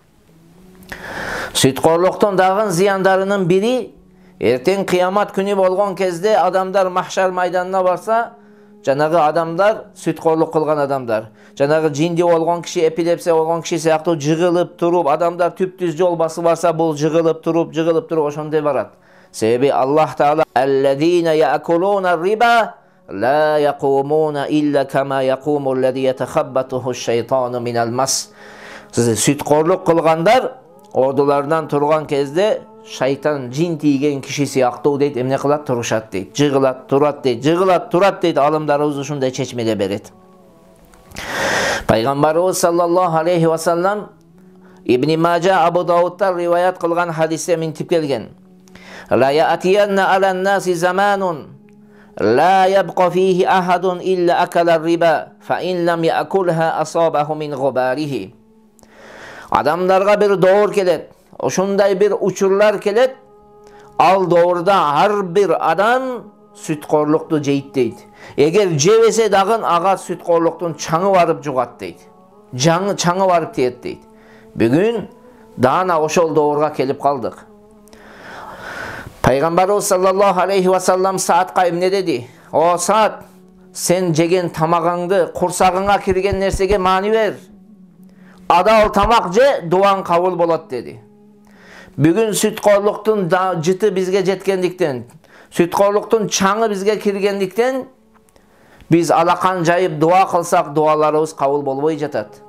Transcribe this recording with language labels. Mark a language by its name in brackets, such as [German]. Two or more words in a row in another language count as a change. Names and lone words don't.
[Kyrgyz] Сүткорлуктун дагы зыяндарынын бири, эртең кыямат күнү болгон кезде адамдар махшар майданына барса, жанагы адамдар сүткорлук кылган адамдар, жанагы жинди болгон киши, эпилепсия болгон киши сыяктуу жыгылып туруп, адамдар түптүз жол басып барса, бул жыгылып туруп ошондой барат. [Arabic] Себеби Аллах Таала: "الذين يأكلون الربا لا يقومون إلا كما يقوم الذي يتخبطه الشيطان من المس." [Kyrgyz] Сүткорлук кылгандар ордулардан турган кезде шайтан жин тийген киши сыяктуу дейт, эмне кылат? Турушат дейт. Жыгылат, турат дейт. Жыгылат, турат дейт. Алымдарыбыз ушундай чечмеле берет. Пайгамбарыбыз [Arabic] صلى الله عليه وسلم [Kyrgyz] Ибн Мажа, Абу Даудтар риваят кылган хадисте минтип келген: [Arabic] "ليأتين على الناس زمان لا يبقى فيه أحد إلا أكل الربا فإن لم يأكله أصابه من غباره." [Kyrgyz] Адамдарга бир доор келет, ошондой бир учурлар келет. Ал доорда ар бир адам сүткорлукту жейт дейт. Эгер жебесе дагы ага сүткорлуктун чаңы барып жугат дейт. Чаңы барып тиет дейт. Бүгүн даана ошол доорга келип калдык. Пайгамбарыбыз [Arabic] صلى الله عليه وسلم [Kyrgyz] Саатка эмне деди? "О Саат, сен жеген тамагыңды, курсагыңа кирген нерсеге маани бер. Адал тамак же, дуаң кабыл болот" деди. Бүгүн сүткорлуктун жыты бизге жеткендиктен, сүткорлуктун чаңы бизге киргендиктен, биз алакан жайып дуа кылсак, дуаларыбыз кабыл болбой жатат.